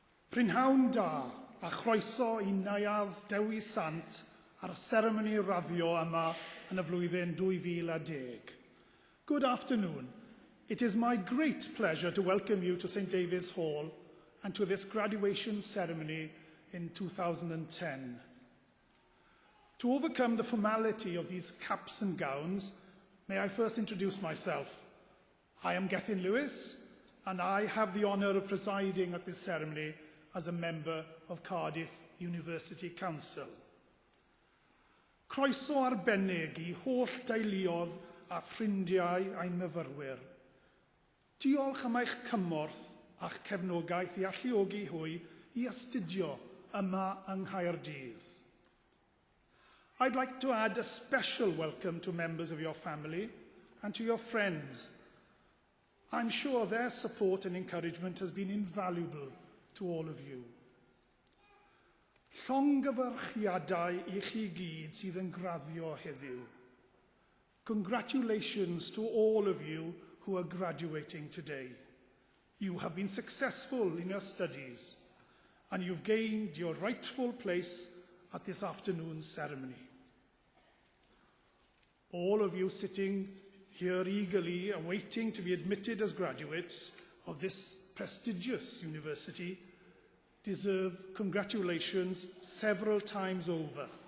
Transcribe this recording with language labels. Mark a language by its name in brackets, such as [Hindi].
[Welsh] Prynhawn da a chroeso I Neuadd Dewi Sant ar seremoni raddio yma yn y flwyddyn 2010. [English] Good afternoon. It is my great pleasure to welcome you to St David's Hall and to this graduation ceremony in 2010. To overcome the formality of these caps and gowns, may I first introduce myself. I am Gethin Lewis, and I have the honour of presiding at this ceremony – as a member of Cardiff University Council. [Welsh] Croeso arbennig I holl deuluodd a ffrindiau a'n myfyrwyr. Diolch am eich cymorth a'ch cefnogaeth I alluogi hwy I astudio yma yng Nghaerdydd. [English] I'd like to add a special welcome to members of your family and to your friends. I'm sure their support and encouragement has been invaluable to all of you. [Welsh] Llongyfarchiadau I chi gyd sydd yn graddio heddiw. [English] Congratulations to all of you who are graduating today. You have been successful in your studies, and you've gained your rightful place at this afternoon's ceremony. All of you sitting here eagerly awaiting to be admitted as graduates of this prestigious university deserve congratulations several times over.